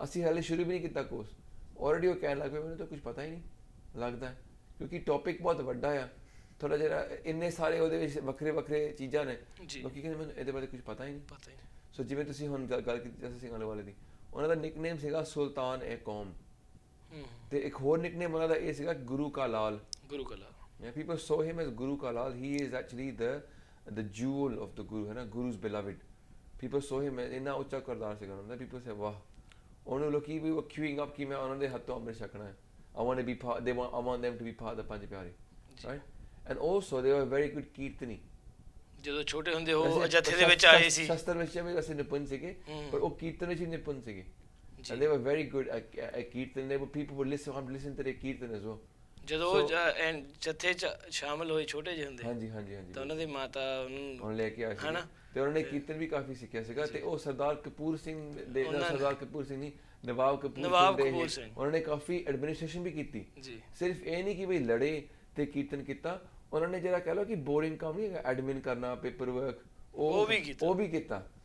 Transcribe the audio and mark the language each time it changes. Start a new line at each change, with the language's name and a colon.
Punjabi: ਅਸੀਂ ਹਾਲੇ ਸ਼ੁਰੂ ਵੀ ਨਹੀਂ ਕੀਤਾ ਕੋਰਸ, ਆਲਰੇਡੀ ਉਹ ਕਹਿਣ ਲੱਗ ਪਏ ਮੈਨੂੰ ਤਾਂ ਕੁਝ ਪਤਾ ਹੀ ਨਹੀਂ ਲੱਗਦਾ, ਕਿਉਂਕਿ ਟੌਪਿਕ ਬਹੁਤ ਵੱਡਾ ਆ ਥੋੜ੍ਹਾ ਜਿਹਾ, ਇੰਨੇ ਸਾਰੇ ਉਹਦੇ ਵਿੱਚ ਵੱਖਰੇ ਚੀਜ਼ਾਂ ਨੇ, ਲੋਕੀ ਕਹਿੰਦੇ ਮੈਨੂੰ ਇਹਦੇ ਬਾਰੇ ਕੁਝ ਪਤਾ ਹੀ ਨਹੀਂ। ਸੋ ਜਿਵੇਂ ਤੁਸੀਂ ਹੁਣ ਗੱਲ ਕੀਤੀ ਜੱਸਾ ਸਿੰਘ ਆਹਲੂਵਾਲੀਆ ਦੀ, ਉਹਨਾਂ ਦਾ ਨਿਕਨੇਮ ਸੀਗਾ ਸੁਲਤਾਨ ਏ ਕੌਮ, ਤੇ ਇੱਕ ਹੋਰ ਨਿਕਨੇਮ ਉਹਨਾਂ ਦਾ ਇਹ ਸੀਗਾ ਗੁਰੂ ਕਾ ਲਾਲ।
English: Yeah, people saw him as Guru Ka Lal. He is actually the jewel of the Guru,
Hindi: है ना,
English: Guru's beloved. People saw him as
Punjabi: ਇੰਨਾ ਉੱਚਾ ਕਰਦਾਰ ਸੀਗਾ ਉਹਨਾਂ ਦਾ।
English: People say
Punjabi: ਵਾਹ, ਉਹਨੂੰ ਲੋਕੀ ਵੀ queuing up ਕਿ ਮੈਂ ਉਹਨਾਂ ਦੇ ਹੱਥੋਂ ਅੰਮ੍ਰਿਤ ਛਕਣਾ ਹੈ।
English: I want to be part. I want them to be part of the Panj Pyare, right? And also they were very good kirtani.
Punjabi: ਜਦੋਂ ਛੋਟੇ ਹੁੰਦੇ ਉਹ ਜਥੇ ਦੇ ਵਿੱਚ ਆਏ ਸੀ, ਸ਼ਸਤਰ ਵਿੱਚ ਵੀ ਅਸੀਂ ਨਿਪੁੰਨ ਸੀਗੇ, ਪਰ ਉਹ ਕੀਰਤਨ ਵਿੱਚ ਹੀ ਨਿਪੁੰਨ ਸੀਗੇ।
English: And they were very good at kirtan. People would listen to their kirtan as well.
Punjabi: ਜਦੋਂ ਜਥੇ ਚ ਸ਼ਾਮਲ ਹੋਏ ਛੋਟੇ ਜਿਹੇ ਹੁੰਦੇ, ਹਾਂਜੀ ਤਾਂ ਉਹਨਾਂ ਦੀ ਮਾਤਾ ਉਹਨੂੰ ਲੈ ਕੇ ਆਏ ਸੀ ਤੇ ਉਹਨਾਂ ਨੇ ਕੀਰਤਨ ਵੀ ਕਾਫੀ ਸਿੱਖਿਆ ਸੀਗਾ। ਤੇ ਉਹ ਸਰਦਾਰ ਕਪੂਰ ਸਿੰਘ ਨਹੀਂ, ਨਵਾਬ ਕਪੂਰ ਸਿੰਘ, ਉਹਨਾਂ ਨੇ ਕਾਫੀ ਐਡਮਿਨਿਸਟ੍ਰੇਸ਼ਨ ਵੀ ਕੀਤੀ। ਸਿਰਫ ਇਹ ਨਹੀਂ ਕਿ ਬਈ ਲੜੇ ਤੇ ਕੀਰਤਨ ਕੀਤਾ, ਉਹਨਾਂ ਨੇ ਜਿਹੜਾ ਕਹਿ ਲਓ ਕਿ ਬੋਰਿੰਗ ਕੰਮ ਨਹੀਂ ਹੈਗਾ, ਐਡਮਿਨ ਕਰਨਾ, ਪੇਪਰ ਵਰਕ, ਉਹ ਵੀ ਕੀਤਾ।